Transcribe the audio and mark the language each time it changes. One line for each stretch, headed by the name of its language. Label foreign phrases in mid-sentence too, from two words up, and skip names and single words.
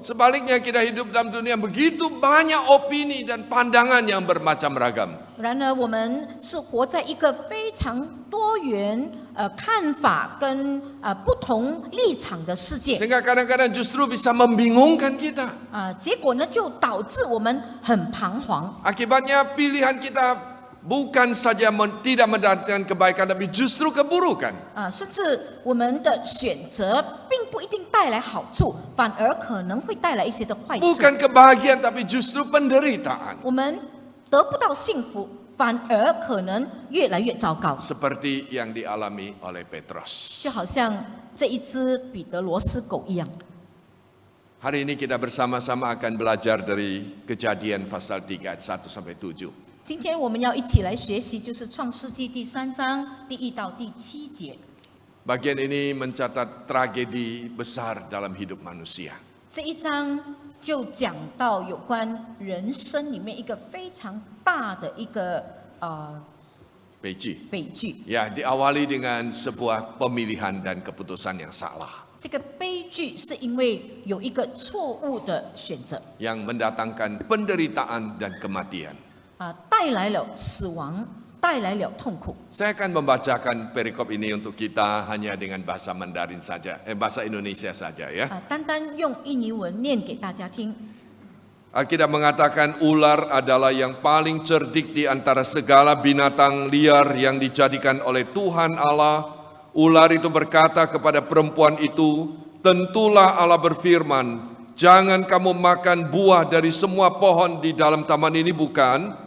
Indonesian: Sebaliknya kita hidup dalam dunia yang begitu banyak opini dan pandangan yang bermacam ragam.
Chinese: 然而，我们是活在一个非常多元看法跟不同立场的世界。
Indonesian: Sehingga kadang-kadang justru bisa membingungkan kita.
Chinese: 结果呢，就导致我们很彷徨。
Indonesian: Akibatnya pilihan kita bukan saja tidak mendatangkan kebaikan, tapi justru keburukan.
Chinese: 甚至我们的选择并不一定带来好处，反而可能会带来一些的坏处。
Indonesian: Bukan kebahagiaan, tapi justru penderitaan.
Chinese: 我们得不到幸福，反而可能越来越糟糕。
Indonesian: Seperti yang dialami oleh Petrus.
Chinese: 就好像这一只彼得罗斯狗一样。
Indonesian: Hari ini kita bersama-sama akan belajar dari Kejadian pasal 3 ayat 1 sampai 7.
Chinese: 今天我们要一起来学习，就是创世纪第3章第1到第7节。
Indonesian: Bagian ini mencatat tragedi besar dalam hidup manusia.
Chinese: 这一章就讲到有关人生里面一个非常大的一个悲剧. 悲剧。
Indonesian: Ya, diawali dengan sebuah pemilihan dan keputusan yang salah.
Chinese: 这个悲剧是因为有一个错误的选择，
Indonesian: Yang mendatangkan penderitaan dan kematian.
Chinese: 带来了死亡，带来了痛苦。
Indonesian: Saya akan membacakan perikop ini untuk kita hanya dengan bahasa Mandarin saja, bahasa Indonesia saja ya.
Chinese: 单单用印尼文念给大家听。
Indonesian: Alkitab mengatakan ular adalah yang paling cerdik di antara segala binatang liar yang dijadikan oleh Tuhan Allah. Ular itu berkata kepada perempuan itu, tentulah Allah berfirman, jangan kamu makan buah dari semua pohon di dalam taman ini, bukan?